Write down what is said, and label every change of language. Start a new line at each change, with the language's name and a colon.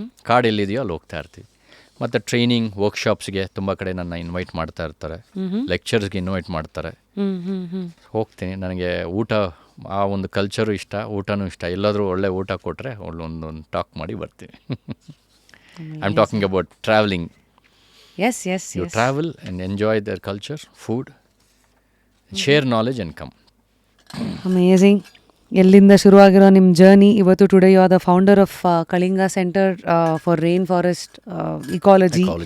Kannada: ಕಾಡು ಎಲ್ಲಿದೆಯೋ ಅಲ್ಲಿ ಹೋಗ್ತಾ ಇರ್ತೀವಿ. ಮತ್ತು ಟ್ರೈನಿಂಗ್ ವರ್ಕ್ಶಾಪ್ಸ್ಗೆ ತುಂಬ ಕಡೆ ನನ್ನ ಇನ್ವೈಟ್ ಮಾಡ್ತಾ ಇರ್ತಾರೆ, ಲೆಕ್ಚರ್ಸ್ಗೆ ಇನ್ವೈಟ್ ಮಾಡ್ತಾರೆ, ಹೋಗ್ತೀನಿ. ನನಗೆ ಊಟ, ಆ ಒಂದು ಕಲ್ಚರು ಇಷ್ಟ, ಊಟನೂ ಇಷ್ಟ. ಎಲ್ಲಾದರೂ ಒಳ್ಳೆ ಊಟ ಕೊಟ್ಟರೆ ಒಂದು ಟಾಕ್ ಮಾಡಿ ಬರ್ತೀನಿ.
English: I am talking about travelling. Yes. You travel and enjoy their culture, food, share knowledge and come. Amazing.
Kannada: ಎಲ್ಲಿಂದ ಶುರುವಾಗಿರೋ ನಿಮ್ಮ ಜರ್ನಿ ಇವತ್ತು
English: Today you are the founder of Kalinga centre for rain forest ecology.